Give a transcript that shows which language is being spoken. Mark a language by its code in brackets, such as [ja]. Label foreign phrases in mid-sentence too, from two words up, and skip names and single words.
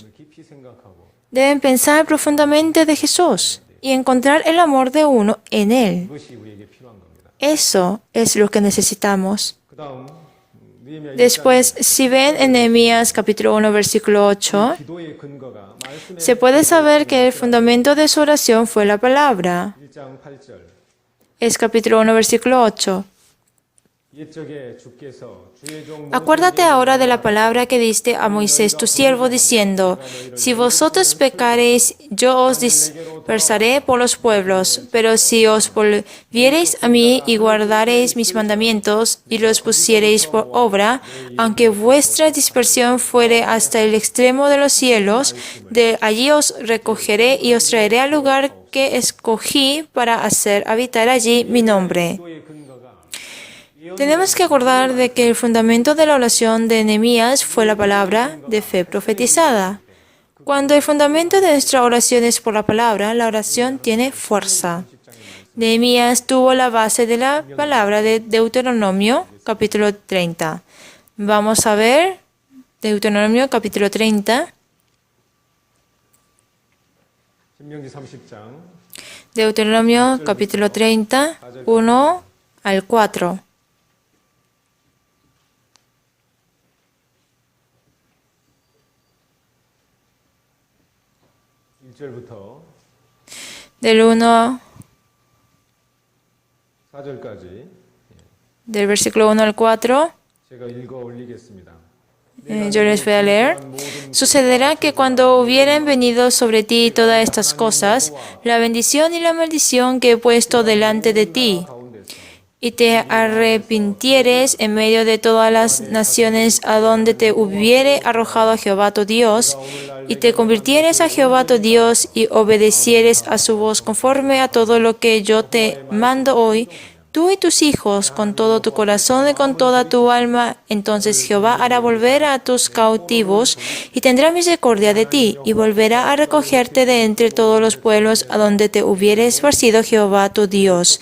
[ko] 깊이 생각하고 [es] Deben pensar profundamente de Jesús y encontrar el amor de uno en Él. [ko] 그것이 우리에게 필요한 겁니다. [es] Eso es lo que necesitamos. [ko] 그다음 느헤미야 [es] Después, si ven en Nehemías capítulo 1, versículo 8, [ko] 기도의 근거가 말씀의 [es] se puede saber que el fundamento de su oración fue la palabra. [ko] 1장 8절 [es] Es capítulo 1, versículo 8. [ko] 옛적에 주께서 주의 종 [es] Acuérdate ahora de la palabra que diste a Moisés tu siervo, diciendo, si vosotros pecareis, yo os dispersaré por los pueblos, pero si os volviereis a mí y guardareis mis mandamientos y los pusiereis por obra, aunque vuestra dispersión fuere hasta el extremo de los cielos, de allí os recogeré y os traeré al lugar que escogí para hacer habitar allí mi nombre. [ko] 기도의 근거가 [es] Tenemos que acordar de que el fundamento de la oración de Nehemías fue la palabra de fe profetizada. Cuando el fundamento de nuestra oración es por la palabra, la oración tiene fuerza. Nehemías tuvo la base de la palabra de Deuteronomio, capítulo 30. Vamos a ver Deuteronomio, capítulo 30. [ko] 신명기 30장 [es] Deuteronomio, capítulo 30, 1 al 4. [ko] 절부터 [es] Del 1, [ko] 4절까지 [es] del versículo 1 al 4. [ko] 제가 읽어 올리겠습니다. [es] Yo les voy a leer. Sucederá que cuando hubieren venido sobre ti todas estas cosas, la bendición y la maldición que he puesto delante de ti, y te arrepintieres en medio de todas las naciones a donde te hubiere arrojado Jehová tu Dios, y te convirtieres a Jehová tu Dios y obedecieres a su voz conforme a todo lo que yo te mando hoy, tú y tus hijos, con todo tu corazón y con toda tu alma, entonces Jehová hará volver a tus cautivos y tendrá misericordia de ti, y volverá a recogerte de entre todos los pueblos a donde te hubiere esparcido Jehová tu Dios.